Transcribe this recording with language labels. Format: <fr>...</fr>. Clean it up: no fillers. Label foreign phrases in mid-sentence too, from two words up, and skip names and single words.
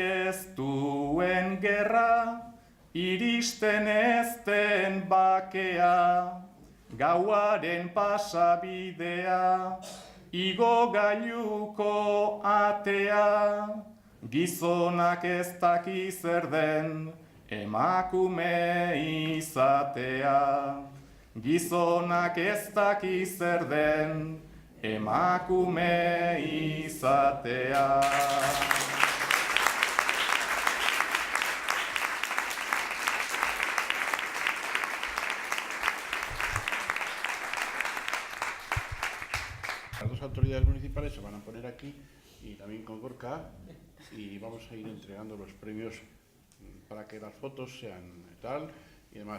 <eu>ez duen gerra, iristen ezten bakea, gauaren pasabidea, igo gailuko atea, gizonak ez daki zer den, emakume izatea. Gizonak ez daki zer den, emakume izatea.</eu> <es>Las dos autoridades municipales se van a poner aquí y también con Gorka y vamos a ir entregando los premios para que las fotos sean tal y demás.</es>